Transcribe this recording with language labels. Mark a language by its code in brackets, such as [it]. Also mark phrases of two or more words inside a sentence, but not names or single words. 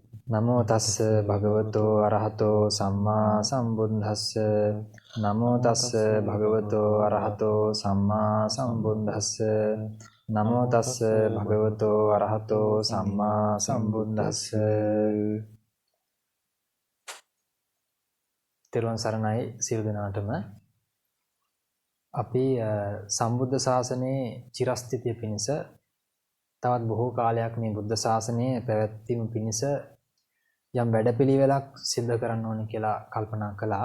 [pi] නමෝ තස්ස භගවතෝ අරහතෝ සම්මා සම්බුද්දස්ස නමෝ තස්ස භගවතෝ අරහතෝ සම්මා සම්බුද්දස්ස නමෝ තස්ස භගවතෝ අරහතෝ සම්මා සම්බුද්දස්ස. [si] තෙරුවන් සරණයි සියලු දෙනාටම. අපි සම්බුද්ධ ශාසනයේ චිරස්ථිතිය පිණිස තවත් බොහෝ කාලයක් මේ බුද්ධ ශාසනයේ පැවැත්වීම පිණිස යම් වැඩපිළිවෙලක් සිද්ධ කරන්න ඕනේ කියලා කල්පනා කළා.